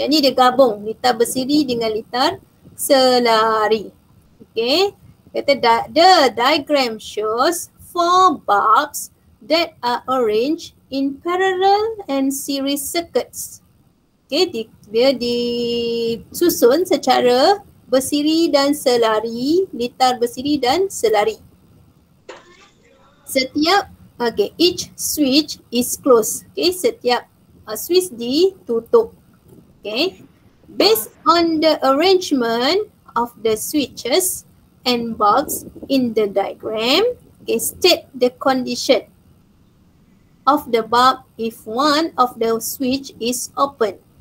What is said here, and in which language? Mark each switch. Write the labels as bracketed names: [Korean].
[Malay] Yang ni dia gabung lita bersiri dengan lita selari. [English] Okay. Kata the diagram shows 4 bulbs that are arranged in parallel and series circuits. [Malay] Okay, dia disusun secara bersiri dan selari, litar bersiri dan selari. [English] Setiap, each switch is closed. Okay, [Malay] setiap switch ditutup. [English] Okay, based on the arrangement of the switches and bulbs in the diagram, state the condition of the bulb if one of the switch is open.